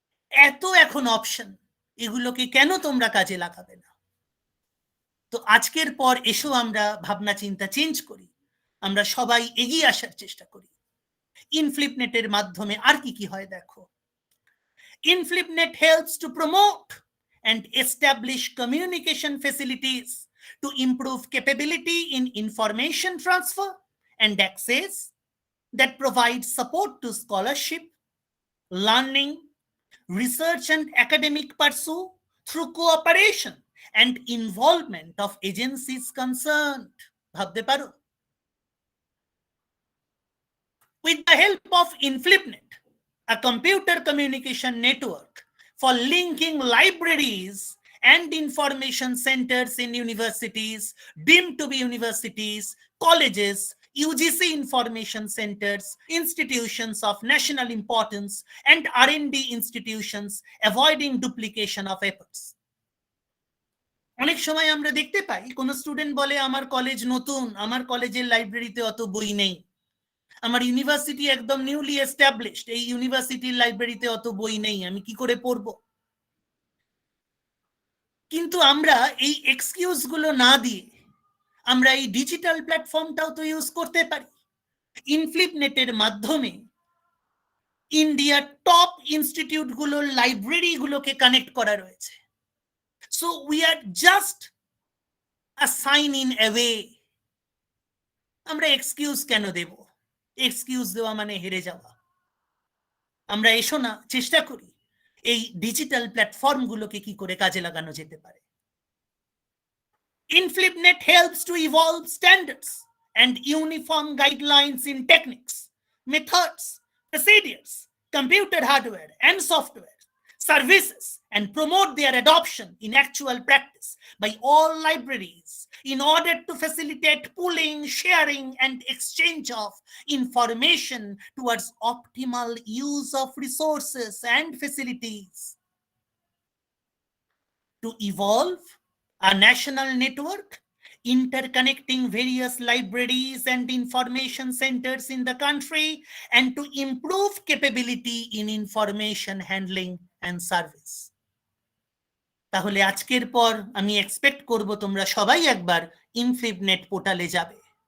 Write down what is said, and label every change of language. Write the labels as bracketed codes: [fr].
[bn] এত এখন অপশন, এগুলোকে কেন তোমরা কাজে লাগাবে না? তো আজকের পর এসো আমরা ভাবনা চিন্তা চেঞ্জ করি, আমরা সবাই এগিয়ে আসার চেষ্টা করি। ইনফ্লিপনেটের মাধ্যমে আর কি কি হয় দেখো। [en] INFLIBNET helps to promote and establish communication facilities to improve capability in information transfer and access, that provide support to scholarship, learning, research and academic pursuit through cooperation and involvement of agencies concerned. [bn] ভাবতে পারো? [en] With the help of Inflipnet, a computer communication network for linking libraries and information centers in universities, deemed to be universities, colleges, UGC information centers, institutions of national importance, and R&D institutions, avoiding duplication of efforts. [bn] অনেক সময় আমরা দেখতে পাই কোন student বলে আমার college নতুন, আমার কলেজের লাইব্রেরিতে অত বই নেই, আমার ইউনিভার্সিটি একদম নিউলি এস্টাবলিশড, এই ইউনিভার্সিটির লাইব্রেরিতে অত বই নেই, আমি কি করে পড়বো? কিন্তু আমরা এই এক্সকিউজ গুলো না দিয়ে আমরা এই ডিজিটাল প্ল্যাটফর্মটাও তো ইউজ করতে পারি। ইনফ্লিপনেটের মাধ্যমে ইন্ডিয়ার টপ ইনস্টিটিউট গুলোর লাইব্রেরি গুলোকে কানেক্ট করা রয়েছে। [en] So we are just a sign in away. [bn] আমরা এক্সকিউজ কেন দেব? এক্সকিউজ দেওয়া মানে হেরে যাওয়া। আমরা এসো না চেষ্টা করি এই ডিজিটাল প্ল্যাটফর্ম গুলোকে কি করে কাজে লাগানো যেতে পারে। [en] Inflipnet helps to evolve standards and uniform guidelines in techniques, methods, procedures, computer hardware and software, services, and promote their adoption in actual practice by all libraries in order to facilitate pooling, sharing, and exchange of information towards optimal use of resources and facilities. To evolve a national network interconnecting various libraries and information centers in the country, and to improve capability in information handling and service. [bn] তাহলে আজকের পর আমি expect করব তোমরা সবাই একবার ইনফ্লিপনেট পোর্টালে যাবে।